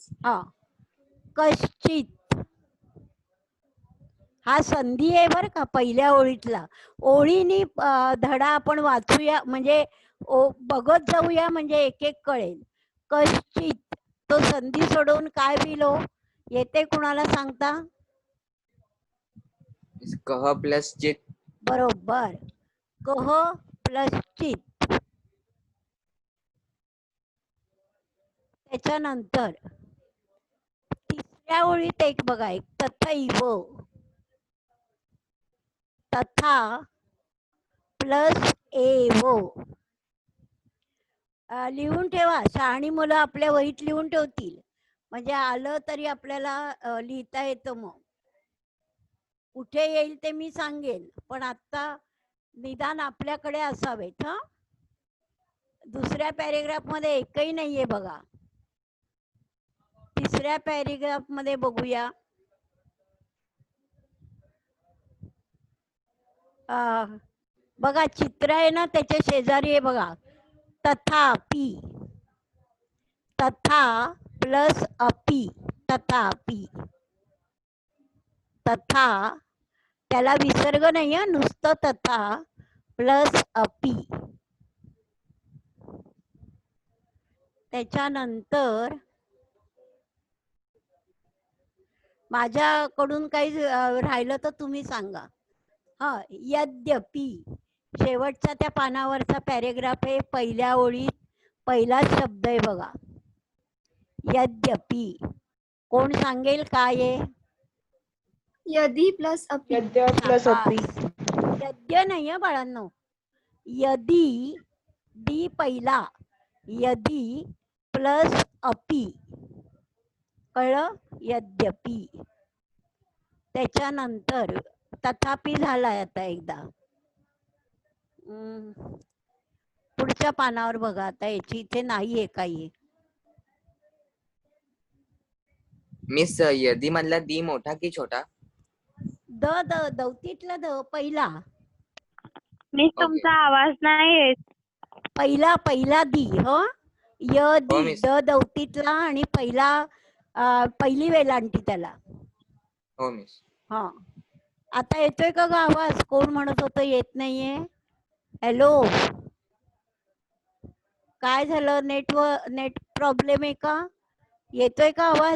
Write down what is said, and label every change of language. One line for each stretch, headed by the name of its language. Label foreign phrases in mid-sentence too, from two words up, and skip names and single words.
Marathi: हा, कश्चित हा संधी आहे बरं का पहिल्या ओळीतला. ओळीनी धडा आपण वाचूया, म्हणजे बघत जाऊया, म्हणजे एक एक कळेल. कश्चित तो संधी सोडवून काय बिलो येते, कुणाला सांगता?
Sanskrit: कह प्लस चित.
Marathi: बरोबर,
Sanskrit: कह प्लस चित.
Marathi: त्याच्यानंतर तिसऱ्या ओळीत एक बघा, एक तथैव.
Sanskrit: तथा प्लस एव.
Marathi: लिहून ठेवा, शहाणी मुलं आपल्या वहीत लिहून ठेवतील, म्हणजे आलं तरी आपल्याला लिहिता येतं. मग कुठे येईल ते मी सांगेल, पण आता निदान आपल्याकडे असावेत. हा, दुसऱ्या पॅरेग्राफ मध्ये एकही नाहीये बघा. तिसऱ्या पॅरेग्राफ मध्ये बघूया. बघा, चित्र आहे ना, त्याच्या शेजारी आहे बघा,
Sanskrit: तथापि. तथा प्लस अपि, तथापि. तथा,
Marathi: त्याला विसर्ग नाही आहे, नुसतं
Sanskrit: तथा प्लस अपि.
Marathi: त्याच्यानंतर माझ्याकडून काही राहिलं तर तुम्ही सांगा. हा, यद्यपि शेवटच्या त्या पानावरचा पॅरेग्राफ आहे. पहिल्या ओळीत पहिला शब्द आहे बघा, यद्यपि. कोण सांगेल काय आहे?
Sanskrit: यदि प्लस अपि. यद्य प्लस अपि.
Marathi: यद्य नाही बाळांनो,
Sanskrit: यदि.
Marathi: दी पहिला,
Sanskrit: यदि प्लस अपि.
Marathi: कळलं? यद्यपि. त्याच्यानंतर तथापि झालाय आता एकदा. पुढच्या पानावर बघा, आता याची इथे नाहीये काही. मिस, यदी मधला दी मोठा की छोटा? द दौतीतला द पहिला. मिस, तुमचा आवाज नाही येत. पहिला दी. हो, य दी, मिस. द दौतीतला आणि पहिली वेलांटी त्याला. हो मिस. हा, आता येतोय का ग आवाज? कोण म्हणत होतं येत नाहीये? हॅलो, काय झालं?
English: net problem
Marathi: आहे का? येतोय का आवाज?